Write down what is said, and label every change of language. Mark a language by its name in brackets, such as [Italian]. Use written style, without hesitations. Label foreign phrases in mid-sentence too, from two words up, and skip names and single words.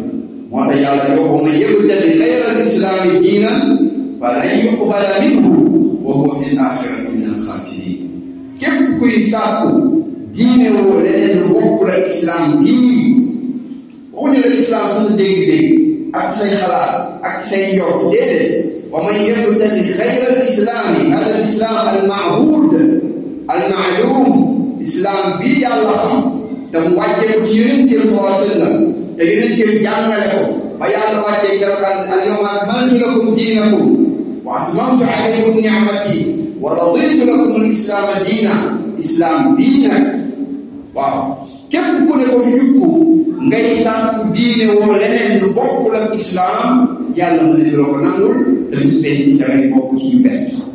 [Wolof] moo tax yàlla yow ba ma [Arabic] يبتغ غير الإسلام دينا فلن يقبل منه وهو في الآخرة من الخاسرين [Wolof] képp kuy sàkku diine woo leneen lu bokkul ak islam bii waxuñu la islam ci sa dégg-dégg ak say xalaat ak say njort déedéet [Arabic] ومن يبتغ غير الإسلام هذا الإسلام المعهود المعلوم [Wolof] islam bii yàlla xam te mu wàccee ko ci yonenteem [Arabic] صلى الله عليه وسلم [Wolof] te yonenteem jàngale ko ba yàlla wàccee keroog [Arabic] اليوم أكملت لكم دينكم وأتممت عليكم نعمتي ورضيت لكم الإسلام دينا [Wolof] islam bii nag waaw képp ku ne ko fi ñukku ngay sàkku diine woo leneen lu bokkul ak islam yàlla mu ne doo ko nangul te bis benn da ngay bokk ci ñu bett